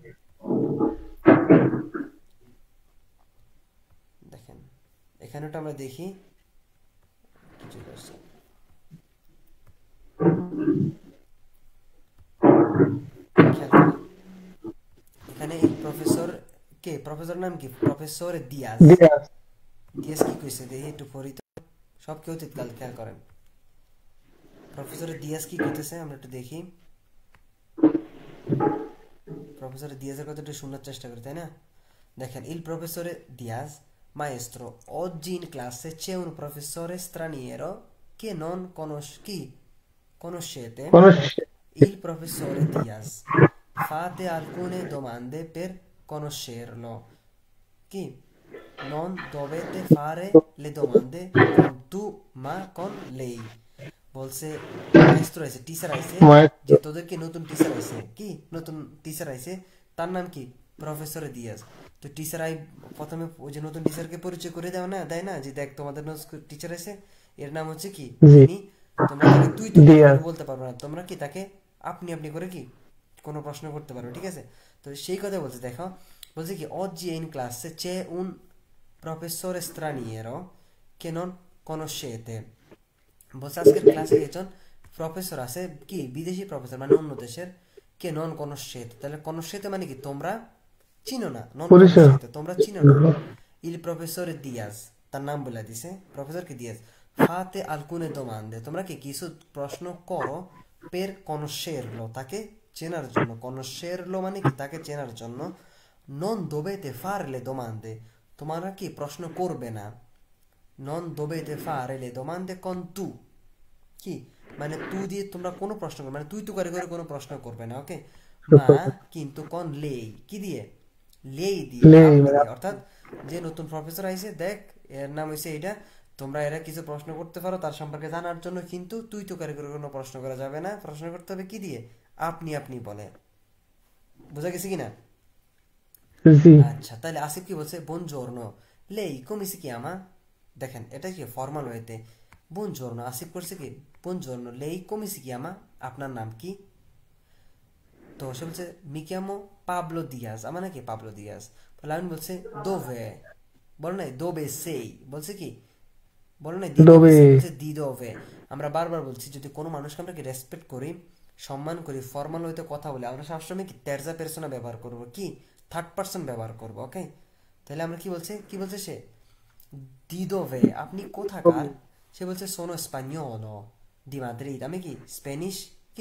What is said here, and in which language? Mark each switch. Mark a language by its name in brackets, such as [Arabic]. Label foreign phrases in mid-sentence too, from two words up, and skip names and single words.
[Bangla] দেখেন এখানেটা আমরা দেখি কি চলে আসছে খেয়াল করি এখানে এই প্রফেসর কে প্রফেসর নাম কি প্রফেসর দিয়াজ দিয়াস। দিয়াজ কি কইছে দেখি একটু পড়ি তো সব কেউ অতীতকাল খেয়াল করেন প্রফেসর দিয়াজ কি কইতেছে আমরা একটু দেখি প্রফেসর দিয়াজের কথা একটু শোনার চেষ্টা করি তাই না দেখেন [Italian] il professore Diaz maestro oggi in classe c'è un professore straniero che non conoscete [Bangla] কোন [Italian] il professore Diaz fate alcune domande per conoscerlo chi non dovete fare le domande con tu ma con lei [Bangla] বলছে মাইস্ট্রো আইছে টিচার আইছে যে মাইস্ট্রো। তোদেরকে নতুন টিচার আইছে কি নতুন টিচার আইছে তার নাম কি প্রফেসর দিয়াজ তো টিচার আই প্রথমে ওই যে নতুন টিচারকে পরিচয় করে দাও না দেয় না যে দেখ তোমাদের টিচার আছে এর নাম হচ্ছে কি জি, ইনি তোমরা তাকে তুই তুই করে দিয়াস। বলতে পারবে না তোমরা কি তাকে আপনি আপনি করে কি কোনো প্রশ্ন করতে পারবে ঠিক আছে তো সেই কথা বলছে দেখো বলছে কি [Italian] oggi in classe c'è un professore straniero che non conoscete [Bangla] বলছে আজকের ক্লাসে একজন প্রফেসর আছে কি বিদেশি প্রফেসর মানে অন্য দেশের কে [Italian] non conoscete [Bangla] তাহলে conoscete মানে কি তোমরা চিনো না নন পরিচয়। conoscete তোমরা চিনো না [Italian] il professore Diaz [Bangla] তার নাম বলে দিছে প্রফেসর কি [Italian] Diaz fate alcune domande [Bangla] তোমরা কি কিছু প্রশ্ন করো [Italian] per conoscerlo [Bangla] তাকে চেনার জন্য conoscerlo মানে কি তাকে চেনার জন্য [Italian] non dovete fare le domande [Bangla] তোমরা কি প্রশ্ন করবে না [Italian] non dovete fare le domande con tu [Bangla] কি মানে তুই দিয়ে তোমরা কোনো প্রশ্ন করবে মানে তুই করে করে কোনো প্রশ্ন করবে না ওকে মা কিন্তু [Italian] con lei [Bangla] কি দিয়ে লেই দিয়ে লেই আপনি মানে দিয়ে অর্থাৎ যে নতুন প্রফেসর আইছে দেখ এর নাম হইছে এটা তোমরা এরা কিছু প্রশ্ন করতে পারো তার সম্পর্কে জানার জন্য কিন্তু তুই করে করে কোনো প্রশ্ন করা যাবে না প্রশ্ন করতে হবে কি দিয়ে আপনি আপনি বলে বোঝা গেছে কি না জি, আচ্ছা তাহলে আসিফ কি বলছে [Italian] buongiorno lei come si chiama? [Bangla] দেখেন এটা কি [English] formal way [Bangla] বুনজর্নো আসিফ করছে কি [Italian] buongiorno lei come si chiama? [Bangla] আপনার নাম কি? তো সে বলছে [Italian] mi chiamo Pablo Diaz [Bangla] আমার নাকি পাবলো দিয়াজ বলে আমি বলছে দোভে বলো নাই দোবে সেই বলছে কি বলো নাই [Italian] di dove [Bangla] ডোবে সেই বলছে [Italian] di dove [Bangla] আমরা বারবার বলছি যদি কোনো মানুষকে আমরা কি রেসপেক্ট করি সম্মান করি ফর্মাল হইতে কথা বলি আমরা সবসময় কি [Italian] terza persona [Bangla] ব্যবহার করব কি [English] third person [Bangla] ব্যবহার করব ওকে তাহলে আমরা কি বলছে সে [Italian] di dove [Bangla] আপনি কোথাকার সে বলছে [Italian] sono spagnolo di Madrid [Bangla] আমি কি স্প্যানিশ কি